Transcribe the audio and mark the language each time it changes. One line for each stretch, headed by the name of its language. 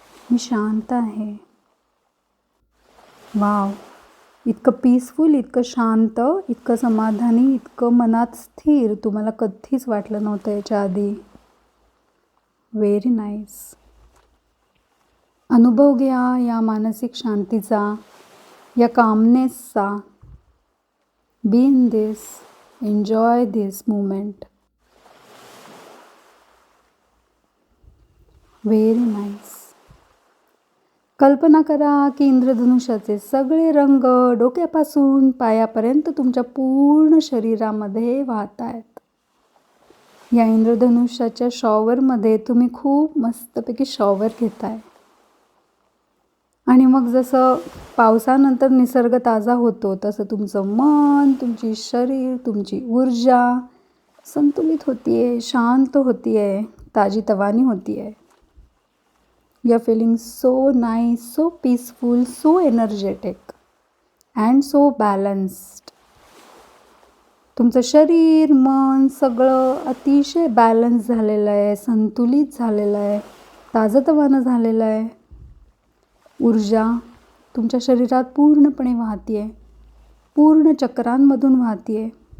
Marathi: मी शांत आहे. वाव, इतकं पीसफुल, इतकं शांत, इतकं समाधानी, इतकं मनात स्थिर तुम्हाला कधीच वाटलं नव्हतं याच्या आधी. Very nice. अनुभव घ्या या मानसिक शांतीचा, या कामनेसचा.
English: Be in this, enjoy this moment.
Marathi: Very nice. कल्पना करा की इंद्रधनुष्याचे सगळे रंग डोक्यापासून पायापर्यंत तुमच्या पूर्ण शरीरामध्ये वाहत आहेत. या इंद्रधनुष्याच्या शॉवरमध्ये तुम्ही खूप मस्तपैकी शॉवर घेताय. आणि मग जसं पावसानंतर निसर्ग ताजा होतो तसं तुमचं मन, तुमची शरीर, तुमची ऊर्जा संतुलित होतीये, शांत होतीये, ताजीतवानी होतीये.
English: You are feeling so nice, so peaceful, so energetic and so balanced.
Marathi: तुमचं शरीर, मन सगळं अतिशय बॅलन्स झालेलं आहे, संतुलित झालेलं आहे, ताजतवानं झालेलं आहे. ऊर्जा तुमच्या शरीरात पूर्णपणे वाहतीये, पूर्ण चक्रांमधून वाहतीये.